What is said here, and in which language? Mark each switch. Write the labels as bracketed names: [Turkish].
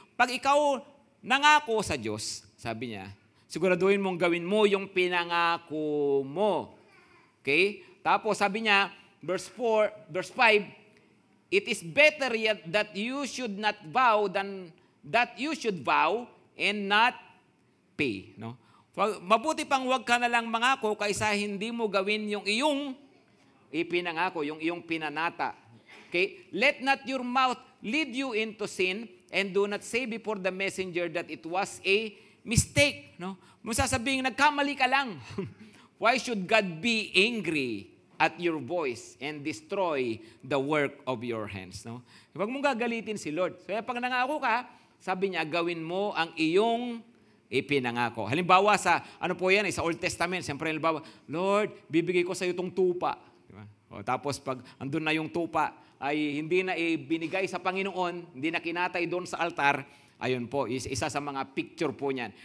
[Filipino] Pag ikaw nangako sa Diyos, sabi niya, siguraduhin mong gawin mo yung pinangako mo. Okay? Tapos sabi niya, [English] verse 5, it is better yet that you should not vow than that you should vow and not pay. No? [Filipino] Mabuti pang huwag ka na lang mangako kaysa hindi mo gawin yung iyong ipinangako, yung iyong pinanata. Okay? [English] Let not your mouth lead you into sin and do not say before the messenger that it was a mistake. No? [Filipino] Masasabing, nagkamali ka lang. [English] Why should God be angry at your voice and destroy the work of your hands? [Filipino] No? Huwag mong gagalitin si Lord. Kaya pag nangako ka, sabi niya, gawin mo ang iyong ipinangako. Halimbawa sa, sa Old Testament, siyempre halimbawa, Lord, bibigay ko sa iyo itong tupa. Diba? Tapos pag andun na yung tupa, ay hindi na ibinigay sa Panginoon, hindi na kinatay doon sa altar, ayun po, isa sa mga picture po niyan.